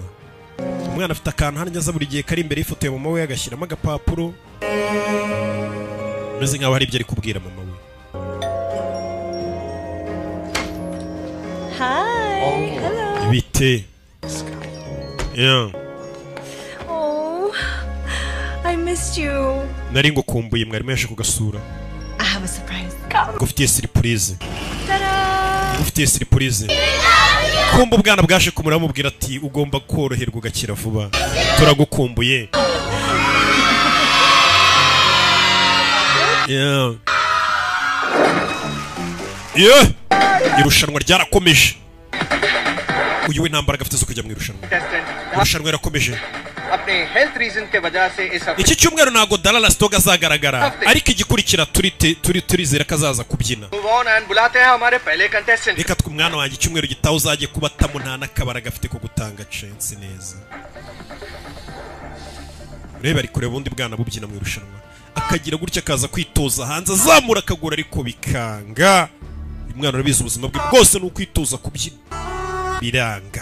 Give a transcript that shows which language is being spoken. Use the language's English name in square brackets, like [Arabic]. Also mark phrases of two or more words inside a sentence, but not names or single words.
[Kinyarwanda] Umwana afite akantu hano nyaza buri gihe kari imbere y'ifoto ya mama we agashyiramo agapapuro meze nk'aho hari ibyo ari kubwira mama we. [English] Hi. Hello. [Kinyarwanda] Bite. Yeah. [English] Oh, I missed you. [Kinyarwanda] Nari ngukumbuye mwarimu yaje kugasura. [English] I have a surprise. Come. [Kinyarwanda] Gufitiye surprise. Ta-da. Gufitiye surprise. Kumba ubwana bwaje kumura mubwira ati ugomba koroherwa ugakira vuba. Turagukumbuye. Yeah. Yeah. Irushanwa ryarakomeje. Uyu we ntambara gafite zo kujya mu irushanwa. Irushanwa yarakomeje. [Hindi] अपने [English] health reason [Hindi] के वजह से इस [Kinyarwanda] Iki cyumweru ntago Dallas Stoga azagaragara ariko igikurikira turizera kazaza kubyina. [English] move on and [Hindi] बुलाते हैं हमारे पहले कंटेस्टेंट. [Kinyarwanda] Reka twumwana wanjye icyumweru gitaho uzagiye kuba nta nakabara gafite ko gutanga chance neza. Reba ari kureba undi bwana bubyina mu irushanwa akagira gutya akaza kwitoza hanze azamura akagura ariko bikanga. Umwana urabizi ubuzima bwe bwose ni ukwitoza kubyina biranga.